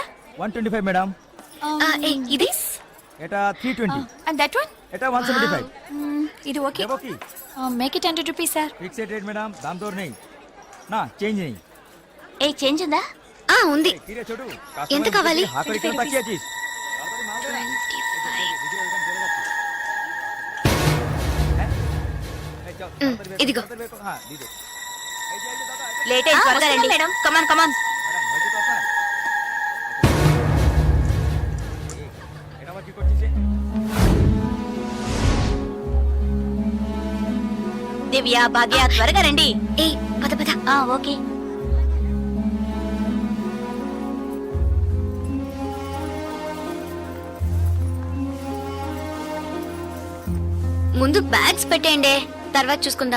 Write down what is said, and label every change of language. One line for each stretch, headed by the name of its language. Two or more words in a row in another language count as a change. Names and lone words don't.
Telugu: 125 మేడం. ఇది
Bangla: এটা 320
English: and that one
Bangla: এটা 175
Telugu: ఇది ఓకే.
Bangla: দেবো কি?
English: make it 100 rupees sir. fixed rate madam,
Bangla: দাম দর নেই না, চেঞ্জ নেই।
Telugu: ఏ చేంజ్ ఉందా? ఉంది.
Bangla: কিরে ছোটু,
Telugu: ఎంత కావాలి?
Bangla: হাত করে কেন তাকিয়ে আছিস?
Telugu: ఇదిగో.
Bangla: হ্যাঁ দি দে।
Telugu: లేట్ అయింది, త్వరగా రండి మేడం.
English: come on come on.
Bangla: ম্যাডাম হয়েছে তো আপনার? এটা আবার কি করছিস?
Telugu: దివ్య, భాగ్య, త్వరగా రండి. ఏ పద పద. ఓకే. ముందు బ్యాగ్స్ పెట్టేయండి, తర్వాత చూసుకుందాం.